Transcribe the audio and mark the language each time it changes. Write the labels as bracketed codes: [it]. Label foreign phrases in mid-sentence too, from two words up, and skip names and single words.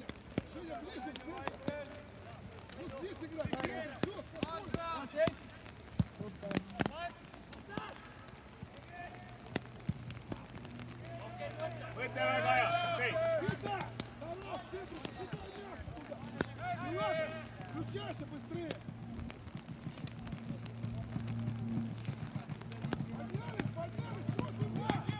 [ru] Женя, ближе, в центр! Вот здесь играть, в центр, все, спокойно! [et] Võite väga hea, okei. [ru] Пита! Тарас, в центр, посылай мяч туда! Не надо! Включайся быстрее! Поднялись, поднялись, все сюда!